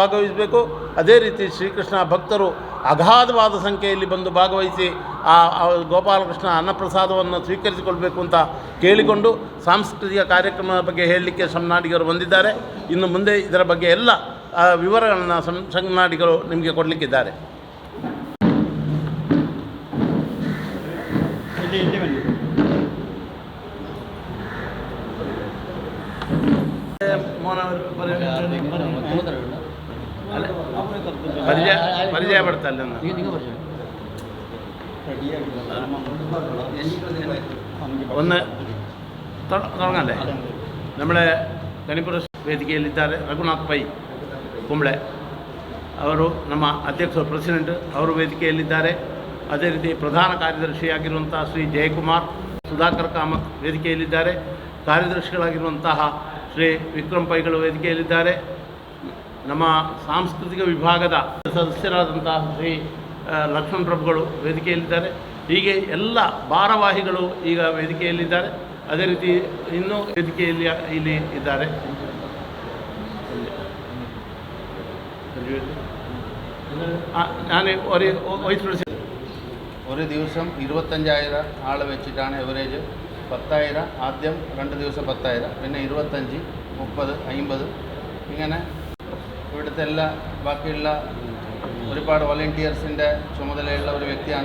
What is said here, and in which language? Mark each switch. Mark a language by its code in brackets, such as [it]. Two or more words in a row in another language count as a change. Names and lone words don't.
[kn] ಅದೇ ರೀತಿ ಶ್ರೀಕೃಷ್ಣ ಭಕ್ತರು ಅಗಾಧವಾದ ಸಂಖ್ಯೆಯಲ್ಲಿ ಬಂದು ಭಾಗವಹಿಸಿ ಆ ಗೋಪಾಲಕೃಷ್ಣ ಅನ್ನಪ್ರಸಾದವನ್ನು ಸ್ವೀಕರಿಸಿಕೊಳ್ಬೇಕು ಅಂತ ಕೇಳಿಕೊಂಡು ಸಾಂಸ್ಕೃತಿಕ ಕಾರ್ಯಕ್ರಮದ ಬಗ್ಗೆ ಹೇಳಲಿಕ್ಕೆ ಶಮ್ನಾಡಿಗರು ಬಂದಿದ್ದಾರೆ. ಇನ್ನು ಮುಂದೆ ಇದರ ಬಗ್ಗೆ ಎಲ್ಲ ವಿವರಗಳನ್ನು ಶಮ್ನಾಡಿಗರು ನಿಮಗೆ ಕೊಡಲಿಕ್ಕಿದ್ದಾರೆ. [ml] പരിചയ പെടുത്തല്ലേ ഒന്ന് തുടങ്ങല്ലേ. [kn] നമ്മുടെ ಗಣಿಪುರ ವೇದಿಕೆಯಲ್ಲಿದ್ದಾರೆ ರಘುನಾಥ್ ಪೈ ಕುಂಬಳೆ ಅವರು, ನಮ್ಮ ಅಧ್ಯಕ್ಷರು ಪ್ರೆಸಿಡೆಂಟ್ ಅವರು ವೇದಿಕೆಯಲ್ಲಿದ್ದಾರೆ. ಅದೇ ರೀತಿ ಪ್ರಧಾನ ಕಾರ್ಯದರ್ಶಿಯಾಗಿರುವಂಥ ಶ್ರೀ ಜಯಕುಮಾರ್ ಸುಧಾಕರ್ ಕಾಮತ್ ವೇದಿಕೆಯಲ್ಲಿದ್ದಾರೆ. ಕಾರ್ಯದರ್ಶಿಗಳಾಗಿರುವಂತಹ ಶ್ರೀ ವಿಕ್ರಮ್ ಪೈಗಳು ವೇದಿಕೆಯಲ್ಲಿದ್ದಾರೆ. ನಮ್ಮ ಸಾಂಸ್ಕೃತಿಕ ವಿಭಾಗದ ಸದಸ್ಯರಾದಂತಹ ಶ್ರೀ ಲಕ್ಷ್ಮಣ ಪ್ರಭುಗಳು ವೇದಿಕೆಯಲ್ಲಿದ್ದಾರೆ. ಹೀಗೆ ಎಲ್ಲ ಭಾರವಾಹಿಗಳು ಈಗ ವೇದಿಕೆಯಲ್ಲಿದ್ದಾರೆ. ಅದೇ ರೀತಿ ಇನ್ನೂ ವೇದಿಕೆಯಲ್ಲಿ ಇಲ್ಲಿ ಇದ್ದಾರೆ. [ml] ഞാൻ ഒരു ദിവസം 25,000 ആൾ വെച്ചിട്ടാണ് എവറേജ്. 10,000 ആദ്യം 2 ദിവസം 10,000, പിന്നെ 25, 30, 50 ഇങ്ങനെ ഇവിടുത്തെ എല്ലാ ബാക്കിയുള്ള ഒരുപാട് വോളണ്ടിയേഴ്സിൻ്റെ ചുമതലയുള്ള ഒരു വ്യക്തിയാണ്.